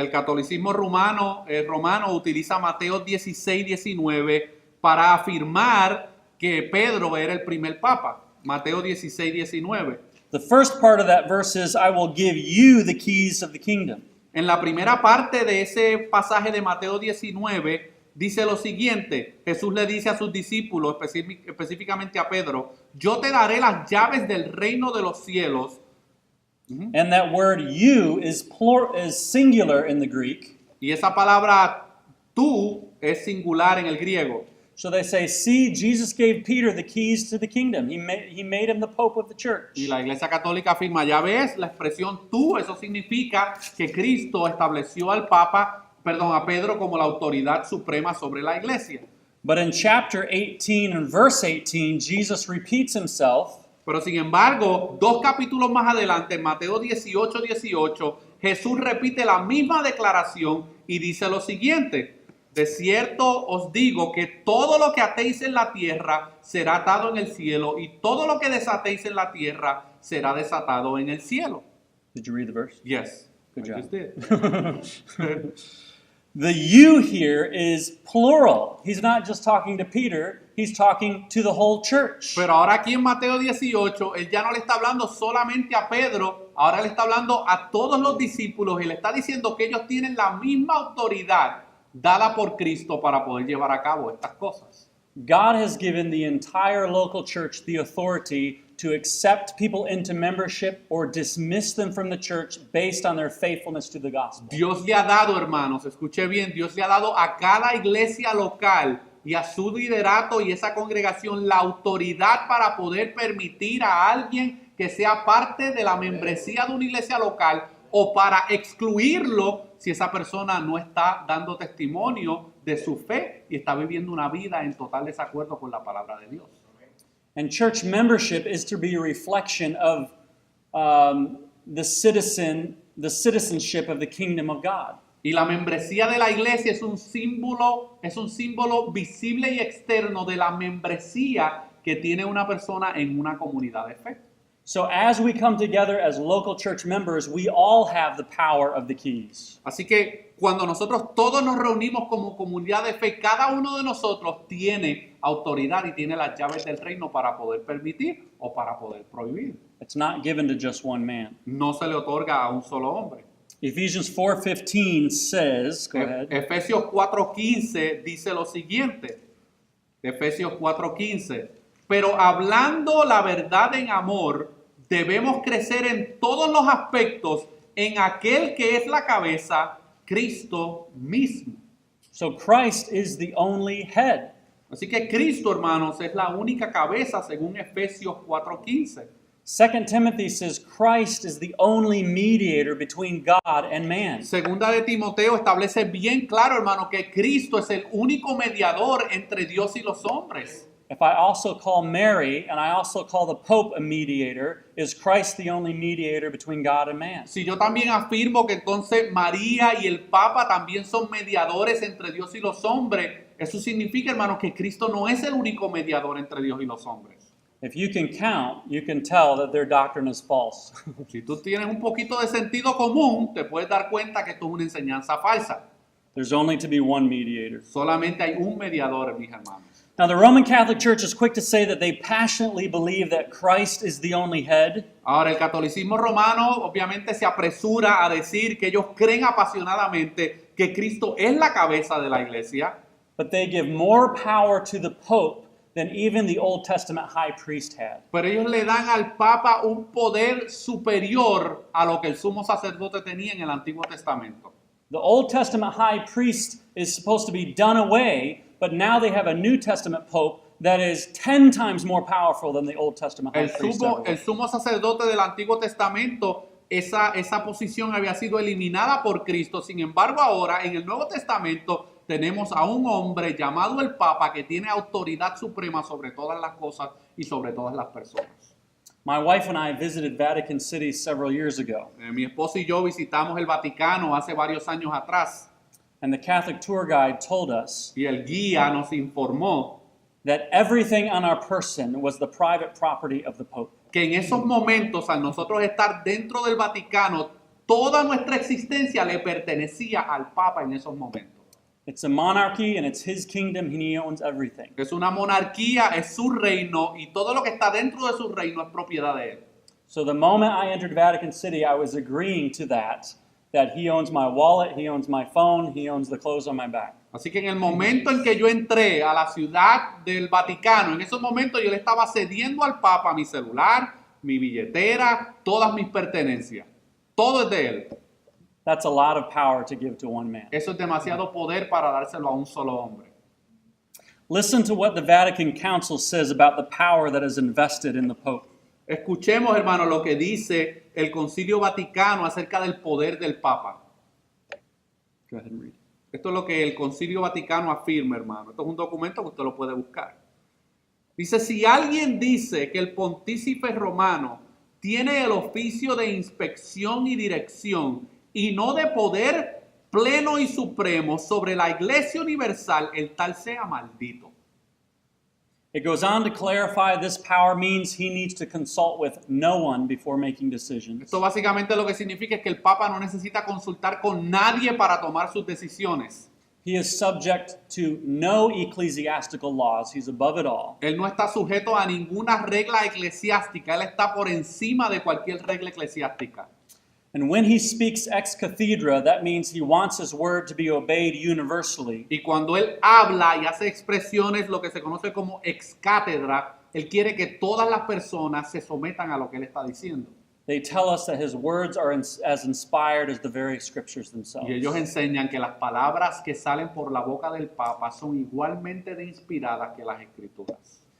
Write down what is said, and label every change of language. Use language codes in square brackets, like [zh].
[es] El catolicismo romano utiliza Mateo 16:19 para afirmar que Pedro era el primer papa. Mateo 16:19. [en] The first part of that verse is, I will give you the keys of the kingdom. [es] En la primera parte de ese pasaje de Mateo 19 dice lo siguiente: Jesús le dice a sus discípulos, específicamente a Pedro, yo te daré las llaves del reino de los cielos. [en] And that word you is singular in the Greek. [es] Y esa palabra tú es singular en el griego. [en] So they say, see, Jesus gave Peter the keys to the kingdom. He made him the pope of the church. [es] Y la Iglesia Católica afirma, ya ves, la expresión tú, eso significa que Cristo estableció a Pedro como la autoridad suprema sobre la iglesia. [en] But in chapter 18 and verse 18, Jesus repeats himself. [es] Pero sin embargo, 2 capítulos más adelante, en Mateo 18:18, Jesús repite la misma declaración y dice lo siguiente: de cierto os digo que todo lo que atéis en la tierra será atado en el cielo, y todo lo que desatéis en la tierra será desatado en el cielo. [en] Did you read the verse? Yes. Good I job. just did. The you here is plural. He's not just talking to Peter, he's talking to the whole church. [es] Pero ahora aquí en Mateo 18, él ya no le está hablando solamente a Pedro, ahora le está hablando a todos los discípulos y le está diciendo que ellos tienen la misma autoridad dada por Cristo para poder llevar a cabo estas cosas. [en] God has given the entire local church the authority to accept people into membership or dismiss them from the church based on their faithfulness to the gospel. [es] Dios le ha dado, hermanos, escuche bien, Dios le ha dado a cada iglesia local y a su liderato y esa congregación la autoridad para poder permitir a alguien que sea parte de la membresía de una iglesia local o para excluirlo si esa persona no está dando testimonio de su fe y está viviendo una vida en total desacuerdo con la palabra de Dios. [en] And church membership is to be a reflection of the citizen the citizenship of the kingdom of God. [es] Y la membresía de la iglesia es un símbolo visible y externo de la membresía que tiene una persona en una comunidad de fe. [en] So as we come together as local church members, we all have the power of the keys. [es] Así que cuando nosotros todos nos reunimos como comunidad de fe, cada uno de nosotros tiene autoridad y tiene las llaves del reino para poder permitir o para poder prohibir. [en] It's not given to just one man. [es] No se le otorga a un solo hombre. [en] Ephesians 4:15 says, go ahead. [es] Efesios 4:15 dice lo siguiente. Efesios 4:15. Pero hablando la verdad en amor, debemos crecer en todos los aspectos en aquel que es la cabeza, Cristo mismo. [en] So Christ is the only head. [es] Así que Cristo, hermanos, es la única cabeza según Efesios 4:15. [en] 2 Timothy says Christ is the only mediator between God and man. [es] Segunda de Timoteo establece bien claro, hermano, que Cristo es el único mediador entre Dios y los hombres. [en] If I also call Mary and I also call the Pope a mediator, is Christ the only mediator between God and man? [es] Si yo también afirmo que entonces María y el Papa también son mediadores entre Dios y los hombres, eso significa, hermano, que Cristo no es el único mediador entre Dios y los hombres. [en] If you can count, you can tell that their doctrine is false. [es] Si tú tienes un poquito de sentido común, te puedes dar cuenta que esto es una enseñanza falsa. [en] There's only to be one mediator. [es] Solamente hay un mediador, mis hermanos. [en] Now, the Roman Catholic Church is quick to say that they passionately believe that Christ is the only head. [es] Ahora, el catolicismo romano obviamente se apresura a decir que ellos creen apasionadamente que Cristo es la cabeza de la iglesia, [en] But they give more power to the Pope than even the Old Testament high priest had. [es] pero ellos le dan al Papa un poder superior a lo que el sumo sacerdote tenía en el Antiguo Testamento. [en] The Old Testament high priest is supposed to be done away, but now they have a New Testament Pope that is 10 times more powerful than the Old Testament high priest ever [es] El [en] was. [es] sumo sacerdote del Antiguo Testamento, esa posición había sido eliminada por Cristo. Sin embargo, ahora en el Nuevo Testamento tenemos a un hombre llamado el Papa que tiene autoridad suprema sobre todas las cosas y sobre todas las personas. [en] My wife and I visited Vatican City several years ago, [es] Mi esposo y yo visitamos el Vaticano hace varios años atrás [en] and the Catholic tour guide told us [es] y el guía nos informó [en] that everything on our person was the private property of the Pope. [es] que en esos momentos, al nosotros estar dentro del Vaticano, toda nuestra existencia le pertenecía al Papa en esos momentos. [en] It's a monarchy and it's his kingdom and he owns everything. [es] Es una monarquía, es su reino y todo lo que está dentro de su reino es propiedad de él. [en] So the moment I entered Vatican City, I was agreeing to that he owns my wallet, he owns my phone, he owns the clothes on my back. [es] Así que en el momento en que yo entré a la ciudad del Vaticano, en esos momentos yo le estaba cediendo al Papa mi celular, mi billetera, todas mis pertenencias. Todo es de él. [en] That's a lot of power to give to one man. [es] Eso es demasiado poder para dárselo a un solo hombre. [en] Listen to what the Vatican Council says about the power that is invested in the Pope. [es] Escuchemos, hermano, lo que dice el Concilio Vaticano acerca del poder del Papa. [en] Go ahead and read. [es] Esto es lo que el Concilio Vaticano afirma, hermano. Esto es un documento que usted lo puede buscar. Dice, si alguien dice que el pontífice romano tiene el oficio de inspección y dirección y no de poder pleno y supremo sobre la Iglesia Universal, el tal sea maldito. [en] It goes on to clarify this power means he needs to consult with no one before making decisions. [es] Esto básicamente lo que significa es que el Papa no necesita consultar con nadie para tomar sus decisiones. [en] He is subject to no ecclesiastical laws. He's above it all. [es] Él no está sujeto a ninguna regla eclesiástica. Él está por encima de cualquier regla eclesiástica. [en] And when he speaks ex cathedra, that means he wants his word to be obeyed universally. [es] Y cuando él habla y hace expresiones, lo que se conoce como ex cátedra, él quiere que todas las personas se sometan a lo que él está diciendo. [en] They tell us that his words are as inspired as the very scriptures themselves. [es] Y ellos enseñan que las palabras que salen por la boca del Papa son igualmente de inspiradas que las escrituras.